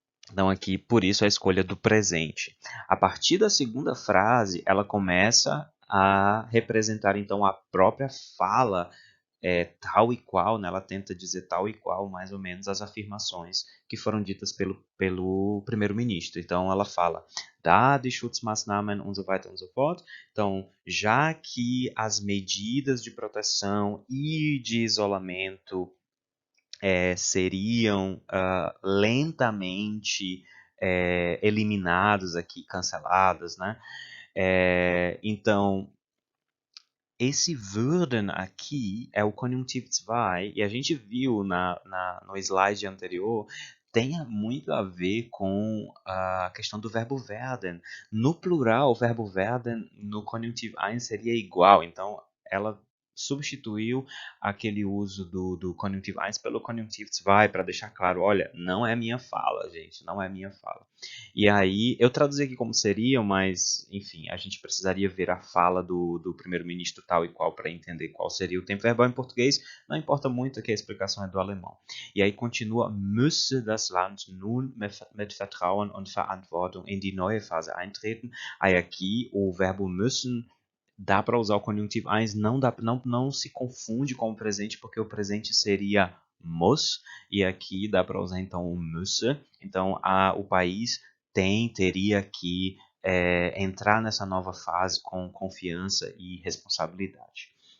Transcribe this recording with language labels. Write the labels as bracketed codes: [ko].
[pt] Então, aqui, por isso, a escolha do presente. A partir da segunda frase, ela começa a representar, então, a própria fala tal e qual, né? Ela tenta dizer tal e qual, mais ou menos, as afirmações que foram ditas pelo primeiro-ministro. Então, ela fala, [de] da die Schutzmaßnahmen und so weiter und so fort. [pt] Então, já que as medidas de proteção e de isolamento seriam lentamente eliminados aqui, cancelados, né? Então, esse würden aqui é o conjuntivo 2, e a gente viu no slide anterior, tem muito a ver com a questão do verbo werden. No plural, o verbo werden no conjuntivo 1 seria igual, então ela substituiu aquele uso do conjuntivo 1 pelo conjuntivo 2 para deixar claro, olha, não é minha fala, gente, não é minha fala. E aí, eu traduzi aqui como seria, mas, enfim, a gente precisaria ver a fala do primeiro-ministro tal e qual para entender qual seria o tempo verbal em português. Não importa muito que a explicação é do alemão. E aí continua, [de] müsse das Land nun mit Vertrauen und Verantwortung in die neue Phase eintreten. [pt] Aí aqui, o verbo müssen dá para usar o conjuntivo 1, não se confunde com o presente, porque o presente seria muss, e aqui dá para usar então o müsse. Então, o país teria que entrar nessa nova fase com confiança e responsabilidade.